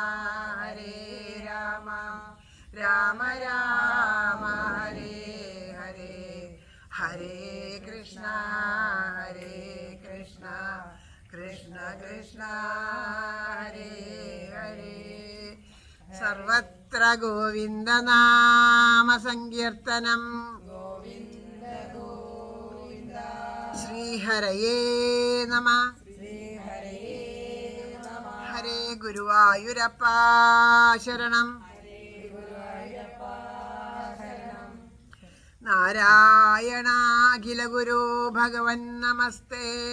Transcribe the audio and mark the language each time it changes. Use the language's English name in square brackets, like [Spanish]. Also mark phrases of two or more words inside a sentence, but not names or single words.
[Sanskrit] രാമ രാമ ഹരേ ഹരേ ഹരേ കൃഷ്ണ കൃഷ്ണ കൃഷ്ണ ഹരേ ഹരേ സർവത്ര ഗോവിന്ദനാമ സങ്കീർത്തനം ശ്രീഹരയേ നമഃ. [Malayalam] ഹരേ ഗുരുവായൂരപ്പ ശരണം. [Sanskrit] നാരായണാഖില ഗുരു ഭഗവൻ നമസ്തേ.